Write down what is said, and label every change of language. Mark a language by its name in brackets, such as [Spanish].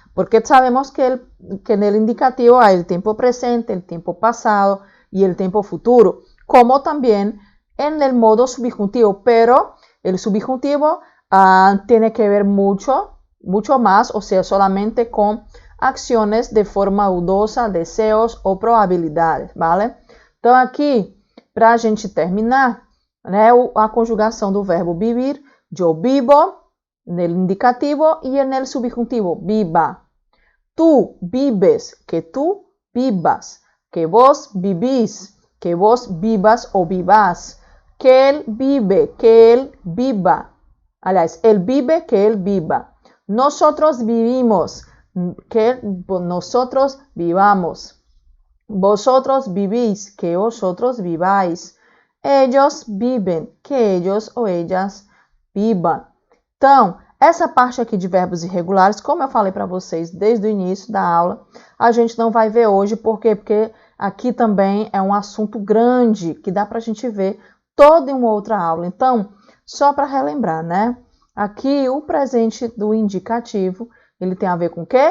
[Spanish] Porque sabemos que en el indicativo hay el tiempo presente, el tiempo pasado y el tiempo futuro. Como también en el modo subjuntivo. Pero el subjuntivo tiene que ver mucho más, o sea, solamente con acciones de forma dudosa, deseos ou probabilidades, vale? [Portuguese] Então, aqui, para a gente terminar, né, a conjugação do verbo vivir, [Spanish] yo vivo, [Portuguese] no indicativo e no subjuntivo, viva. [Spanish] Tú vives, que tú vivas, que vos vivís, que vos vivas o vivas, que él vive, que él viva. Aliás, él vive, que él viva. Nosotros vivimos, que nosotros vivamos. Vosotros vivís, que vosotros viváis. Ellos viven, que ellos ou ellas vivam. [Portuguese] Então, essa parte aqui de verbos irregulares, como eu falei para vocês desde o início da aula, a gente não vai ver hoje, por quê? Porque aqui também é um assunto grande, que dá para a gente ver toda em uma outra aula. Então, só para relembrar, né? Aqui, o presente do indicativo, ele tem a ver com o quê?